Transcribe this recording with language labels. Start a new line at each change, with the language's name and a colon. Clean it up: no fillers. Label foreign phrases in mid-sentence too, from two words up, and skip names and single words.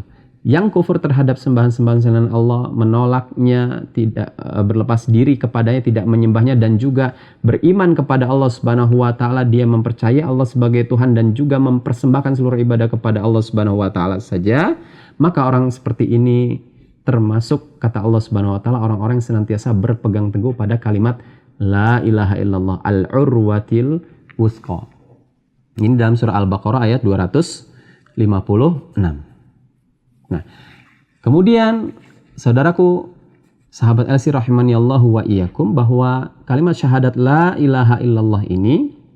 Indonesian: Yang kufur terhadap sembahan-sembahan selain Allah, menolaknya, tidak berlepas diri kepadanya, tidak menyembahnya, dan juga beriman kepada Allah
Arabic: سبحانه وتعالى,
Indonesian: dia mempercayai Allah sebagai Tuhan dan juga mempersembahkan seluruh ibadah kepada Allah
Arabic: سبحانه وتعالى
Indonesian: saja, maka orang seperti ini termasuk, kata Allah
Arabic: سبحانه وتعالى,
Indonesian: orang-orang yang senantiasa berpegang teguh pada kalimat
Arabic: لا إله إلا الله العروة الوثقى.
Indonesian: Ini dalam surah Al-Baqarah ayat 256. Nah, kemudian saudaraku, sahabat Elsi
Arabic: رحمني الله وإياكم,
Indonesian: bahwa kalimat syahadat
Arabic: لا إله إلا الله
Indonesian: ini